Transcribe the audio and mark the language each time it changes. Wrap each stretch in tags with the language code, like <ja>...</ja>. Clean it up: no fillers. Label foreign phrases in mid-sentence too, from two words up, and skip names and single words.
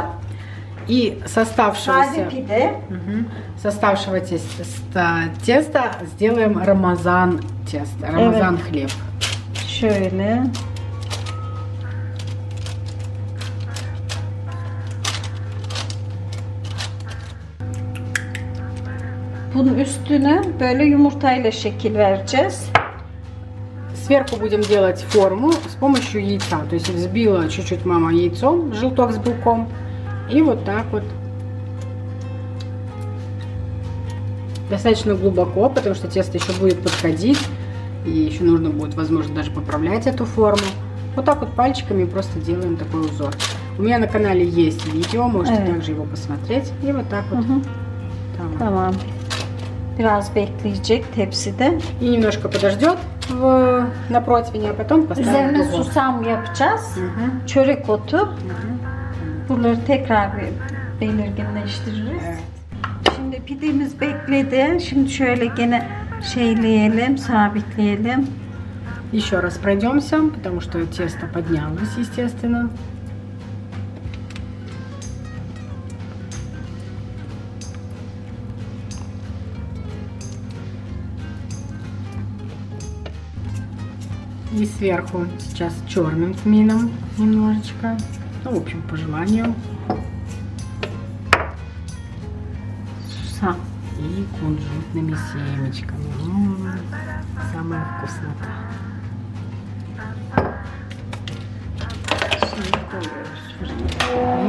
<ru>И с</ru> <tr>Sade</tr> <ru>оставшегося,</ru> <tr>pide.</tr> <ru>с оставшего теста сделаем рамазан тесто, рамазан хлеб.</ru> <tr>Şöyle. Bunun üstüne böyle yumurtayla şekil vereceğiz.</tr> <ru>Сверху будем делать форму с помощью яйца. То есть взбила чуть-чуть мама яйцом, желток с белком. И вот так вот. Достаточно глубоко, потому что тесто еще будет подходить. И еще нужно будет, возможно, даже поправлять эту форму. Вот так вот пальчиками просто делаем такой узор. У меня на канале есть видео, можете также его посмотреть. И вот так вот.</ru> <tr>Tamam. Tamam. Biraz bekleyecek tepside.</tr> <ru>И немножко подождет на противне, а потом поставим в</ru> <tr>Üzerine</tr> <ru>духовку.</ru> <tr>susam yapacağız. Çörek otu. Buraları tekrar bir belirginleştiririz. Evet. Şimdi pidemiz bekledi. Şimdi şöyle gene şeyleyelim, sabitleyelim.</tr> <ru>Еще раз пройдемся, потому что тесто поднялось, естественно. И сверху сейчас черным тмином немножечко. Ну, в общем, по желанию.</ru> <tr>Susam.</tr> <ru>И кунжутными семечками. Самая вкуснота.</ru> <tr>Şimdi koyuyoruz fırına.</tr>